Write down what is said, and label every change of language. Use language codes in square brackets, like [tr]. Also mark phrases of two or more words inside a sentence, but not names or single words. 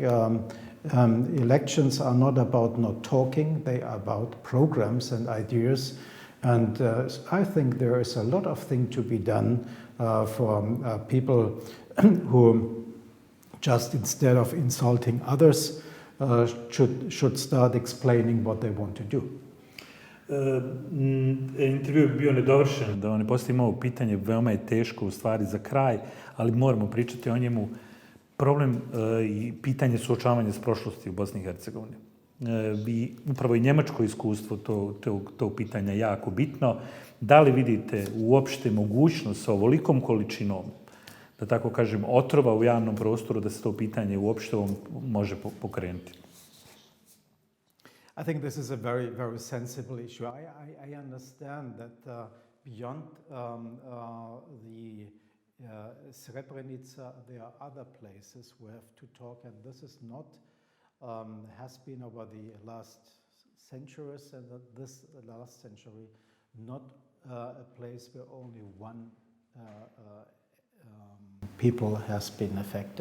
[en] Elections are not about not talking, they are about programs and ideas. And I think there is a lot of things to be done for people who just instead of insulting others, should start explaining what they want to do. [bs] Intervju je bio nedovršen, da vam ne postavim ovo pitanje, veoma je teško u stvari za kraj, ali moramo pričati o njemu. Problem i pitanje suočavanja s prošlosti u Bosni i Hercegovini. Upravo i njemačko iskustvo to pitanja je jako bitno. Da li vidite uopšte mogućnost sa ovolikom količinom, da tako kažem, otrova u javnom prostoru, da se to pitanje uopšte može pokrenuti? [en] I think this is a very, very sensible issue. I understand that beyond the Srebrenica, there are other places we have to talk, and this is not, has been over the last centuries, and this last century, not a place where only one people has been affected.